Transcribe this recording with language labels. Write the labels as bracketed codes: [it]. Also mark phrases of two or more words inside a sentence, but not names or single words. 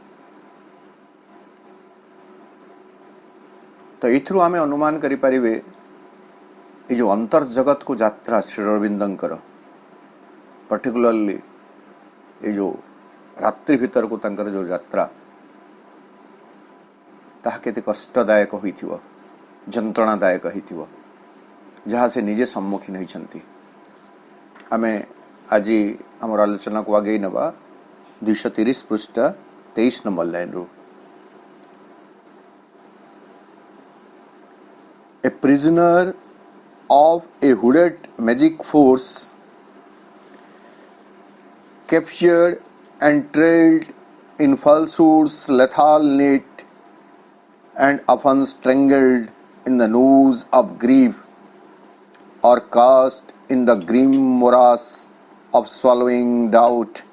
[or] ତ ଏଥିରୁ ଆମେ ଅନୁମାନ କରିପାରିବେ ଏ ଯେଉଁ ଅନ୍ତର୍ଜଗତକୁ ଯାତ୍ରା ଶ୍ରୀ ଅରବିନ୍ଦଙ୍କର, ପର୍ଟିକୁଲାରଲି ଏ ଯେଉଁ ରାତ୍ରି ଭିତରକୁ ତାଙ୍କର ଯେଉଁ ଯାତ୍ରା, ତାହା କେତେ କଷ୍ଟଦାୟକ ହୋଇଥିବ, ଯନ୍ତ୍ରଣାଦାୟକ ହୋଇଥିବ, ଯାହା ସେ ନିଜେ ସମ୍ମୁଖୀନ ହୋଇଛନ୍ତି। ଆମେ ଆଜି ଆମର ଆଲୋଚନାକୁ ଆଗେଇ ନେବା 230 ପୃଷ୍ଠା 23 ନମ୍ବର ଲାଇନ୍ରୁ। [en] A prisoner of a hooded magic force, captured and trailed in falsehood's lethal net, and often strangled in the noose of grief, or cast in the grim morass of swallowing doubt,